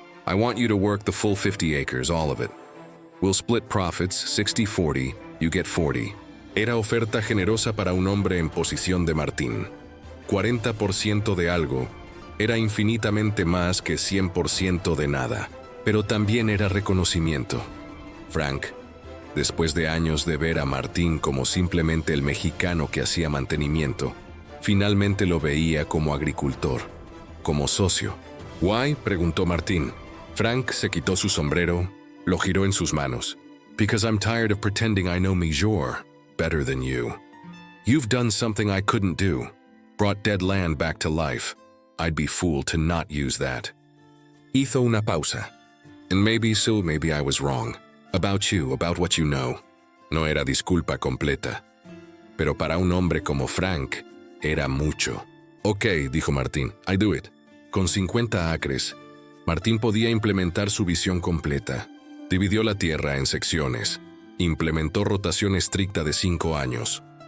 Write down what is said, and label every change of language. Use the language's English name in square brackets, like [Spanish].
[English] "I want you to work the full 50 acres, all of it. We'll split profits, 60-40, you get 40. [Spanish] Era oferta generosa para un hombre en posición de Martín. 40% de algo era infinitamente más que 100% de nada. Pero también era reconocimiento. Frank, después de años de ver a Martín como simplemente el mexicano que hacía mantenimiento, finalmente lo veía como agricultor, como socio. [English] "Why?", [Spanish] preguntó Martín. Frank se quitó su sombrero, lo giró en sus manos. [English] "Because I'm tired of pretending I know Mijor better than you. You've done something I couldn't do, brought dead land back to life. I'd be fool to not use that." [Spanish] Hizo una pausa. [English] "And maybe so, maybe I was wrong. About you, about what you know." [Spanish] No era disculpa completa. Pero para un hombre como Frank, era mucho. "Ok", dijo Martín, [English] "I do it." [Spanish] Con 50 acres, Martín podía implementar su visión completa. Dividió la tierra en secciones. Implementó rotación estricta de 5 años.